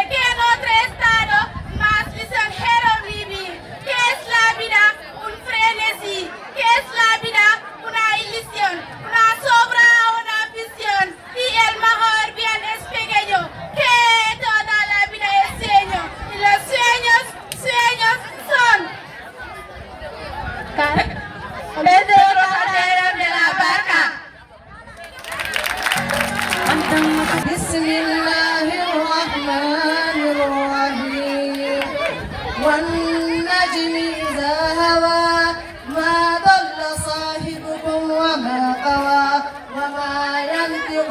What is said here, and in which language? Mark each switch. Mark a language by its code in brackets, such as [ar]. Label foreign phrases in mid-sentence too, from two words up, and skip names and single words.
[es] que en otro estado, más lisonjero vivir, que es la vida, un frenesí, que es la vida, una ilusión, una sobra, una visión, y el mejor bien es pequeño, que toda la vida es sueño, y los sueños son desde los alrededores de la barca. [ar] بسم الله الرحمن الرحيم والنجم إذا هوى ما ضل صاحبكم وما غوى وما ينطق